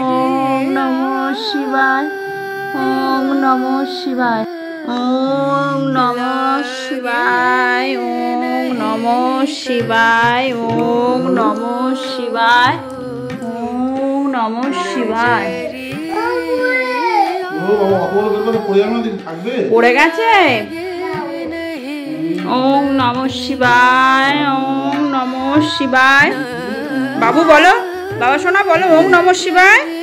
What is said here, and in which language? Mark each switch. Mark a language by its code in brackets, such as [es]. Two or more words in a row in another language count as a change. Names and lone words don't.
[sa] ওম নমঃ শিবায়, ওম নমঃ শিবায়, ওম নমঃ শিবায়, ওম নমঃ শিবায়, ওম নমঃ শিবায়, ওম নমঃ শিবায়। [bn] পড়ে গেছে। [sa] ওম নমঃ শিবায়, ওম নমঃ শিবায়। [bn] বাবু বলো, বাবা সোনা বলো [sa] ওম নমঃ শিবায়।